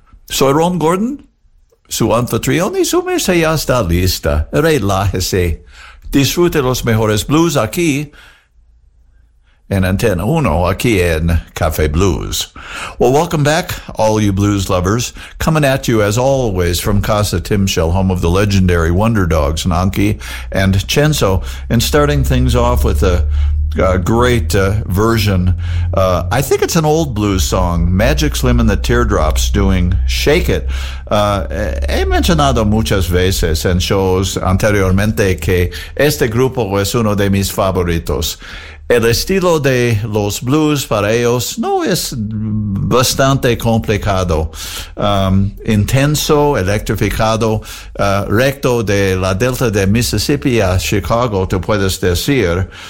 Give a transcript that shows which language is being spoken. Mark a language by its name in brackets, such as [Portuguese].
[Spanish] Soy Ron Gordon, su anfitrión, y su mesa ya está lista. Relájese. Disfrute los mejores blues aquí en Antena 1, aquí en Café Blues. [English] Well, welcome back, all you blues lovers. Coming at you, as always, from Casa Timshel, home of the legendary Wonder Dogs, Nanki and Chenzo. And starting things off with a great version. I think it's an old blues song, Magic Slim and the Teardrops doing Shake It. [Spanish] He mencionado muchas veces en shows anteriormente que este grupo es uno de mis favoritos. El estilo de los blues para ellos no es bastante complicado. Intenso, electrificado, recto de la Delta de Mississippi a Chicago, tú puedes decir.